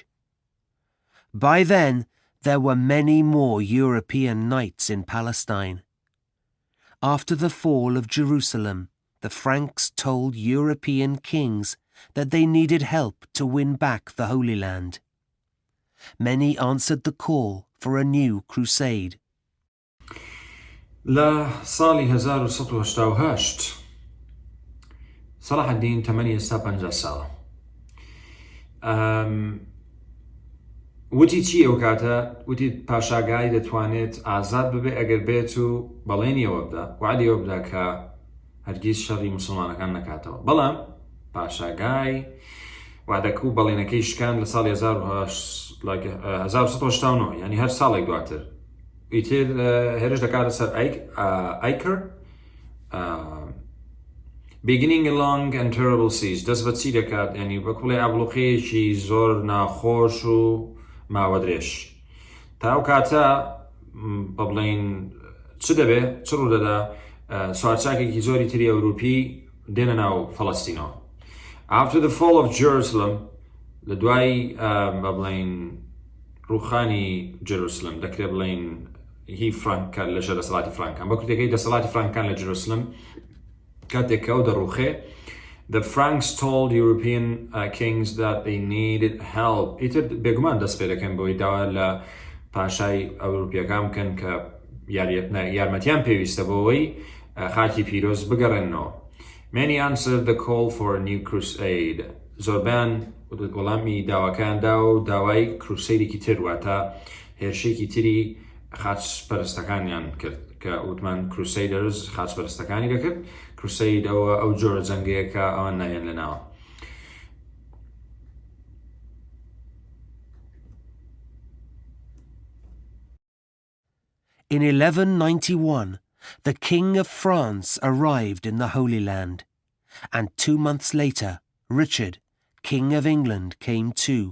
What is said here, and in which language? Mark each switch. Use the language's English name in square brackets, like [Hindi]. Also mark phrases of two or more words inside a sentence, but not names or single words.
[English] By then, there were many more European knights in Palestine. After the fall of Jerusalem, the Franks told European kings that they needed help to win back the Holy Land. Many answered the call for a new crusade. [Central Kurdish] لە ساڵی 1988 سەڵاحەدین تەمەنی ئێستا 50 ساڵە. وتی چی ئەو کاتە؟ وتی پاشاگای دەتوانێت ئازاد ببێ ئەگەر بێت و بەڵێنیەوە بدە، وعدیەوە بدا کە هەرگیز شەڕی موسڵمانەکان نەکاتەوە. بەڵام پاشاگای وعدەکە و بەڵێنەکەی شکاند لە ساڵی 1989، یعنی هەر ساڵێک دواتر. ئیتر هێرش دەکاتە سەر ئایکر، [English] beginning a long and terrible siege. [Central Kurdish] دەست بە چی دەکات؟ یعنی بە کوڵێ ئابلوقەیەکی زۆر ناخۆش و ماوە درێژ. تا ئەو کاتە بەڵێن چ دەبێ؟ چ ڕوو دەدا؟ سوارچاکێکی زۆری تری ئەوروپی دێنە ناو فەڵەستینەوە. [English] After the fall of Jerusalem, [Central Kurdish] لە دوای بەڵێن ڕووخانی جێروسلم، دەکرێت بڵێن هی فرانکە لەژێر دەسەڵاتی فرانکان، بە کوردەکەی دەسەڵاتی فرانکان لە جێروسلم کاتێککە ئەو دەڕووخێ. [English] The Franks told European kings that they needed help. [Central Kurdish] ئیتر بێگومان دەست پێ دەکەن بۆی داوا لە پاشای ئەوروپیەکان بکەن کە یارمەتیان پێویستە بۆەوەی خاکی پیرۆز بگەڕێنەوە. [English] Many answered the call for a new crusade. [Central Kurdish] زۆربیان وەڵامی داواکەیاندا و داوای کروسەیدێکی تر واتە هێرشێکی تری خاچپەرستەکانیان کرد کە وتمان کروسەیدەرز خاچپەرستەکانی دەکرد. کروسەید ئەو جۆرە جەنگەیە کە ئەوان نایەن لەناوە. [English] In 1191, the King of France arrived in the Holy Land, and 2 months later, Richard, King of England, came too.